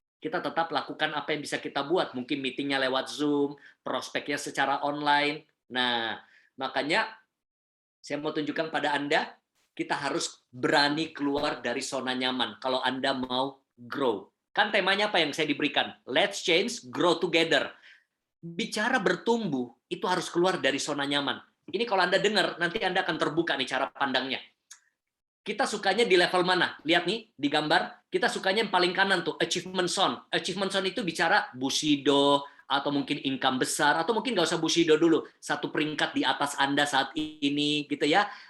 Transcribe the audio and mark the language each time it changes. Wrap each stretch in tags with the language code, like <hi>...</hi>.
<id>Kita tetap lakukan apa yang bisa kita buat. Mungkin meetingnya lewat Zoom, prospeknya secara online. Nah, makanya saya mau tunjukkan pada Anda, kita harus berani keluar dari zona nyaman kalau Anda mau grow. Kan temanya apa yang saya diberikan?</id> <en>Let's change, grow together.</en> <id>Bicara bertumbuh, itu harus keluar dari zona nyaman. Ini kalau Anda dengar, nanti Anda akan terbuka nih cara pandangnya. Kita sukanya di level mana? Lihat nih di gambar, kita sukanya yang paling kanan tuh, achievement zone. Achievement zone itu bicara Bushido, atau mungkin income besar, atau mungkin nggak usah Bushido dulu, satu peringkat di atas Anda saat ini, gitu ya.</id>